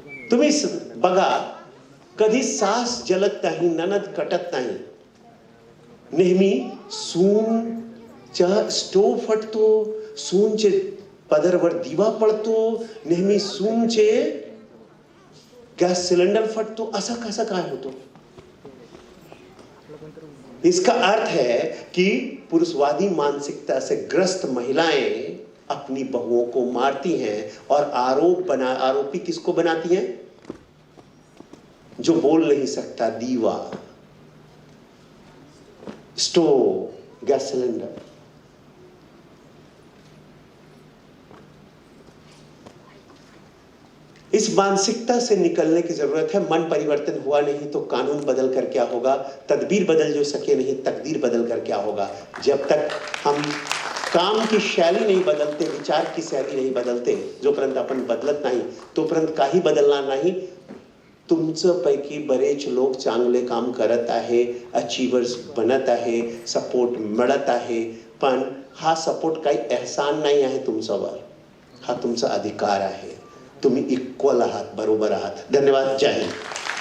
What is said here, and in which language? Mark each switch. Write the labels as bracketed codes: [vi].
[mr] तुम्ही बघा, कधी सास जलत नाही, ननद कटत नाही, नेहमी सूनचा स्टोव फटतो, सूनचे पदरवर दिवा पडतो, नेहमी सूनचे गैस सिलेंडर फटतो. असा कसा काय होतो? [hi] इसका अर्थ है कि पुरुषवादी मानसिकता से ग्रस्त महिलाएं अपनी बहुओं को मारती हैं, और आरोपी किसको बनाती हैं? जो बोल नहीं सकता, दीवा, स्टोव, गैस सिलेंडर. इस मानसिकता से निकलने की जरूरत है. मन परिवर्तन हुआ नहीं तो कानून बदल कर क्या होगा? तदबीर बदल जो सके नहीं, तकदीर बदल कर क्या होगा? जब तक हम काम की शैली नहीं बदलते, विचार की शैली नाही बदलते, [mr] जोपर्यंत आपण बदलत नाही तोपर्यंत काही बदलणार नाही. तुमचं पैकी बरेच लोक चांगले काम करत आहे, अचीवर्स बनत आहे, सपोर्ट मिळत आहे, पण हा सपोर्ट काही एहसान नाही आहे तुमच्यावर, हा तुमचा अधिकार आहे. तुम्ही इक्वल आहात, बरोबर आहात. धन्यवाद. जय हिंद.